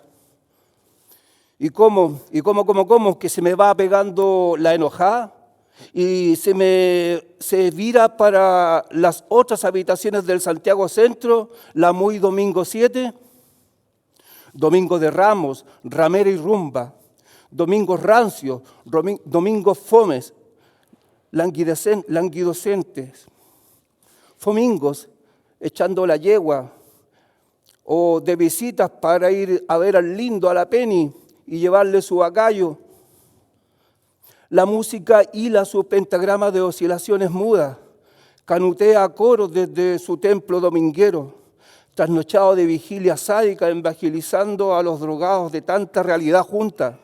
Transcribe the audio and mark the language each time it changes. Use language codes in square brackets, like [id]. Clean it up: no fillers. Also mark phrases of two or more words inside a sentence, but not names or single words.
[es] Y cómo, que se me va pegando la enojada y se vira para las otras habitaciones del Santiago Centro, la muy domingo 7, domingo de ramos, ramera y rumba, domingos rancios, domingos fomes, languidocentes, fomingos echando la yegua, o de visitas para ir a ver al lindo, a la Penny, y llevarle su bacallo. La música hila su pentagrama de oscilaciones mudas, canutea a coros desde su templo dominguero, trasnochado de vigilia sádica, evangelizando a los drogados de tanta realidad junta.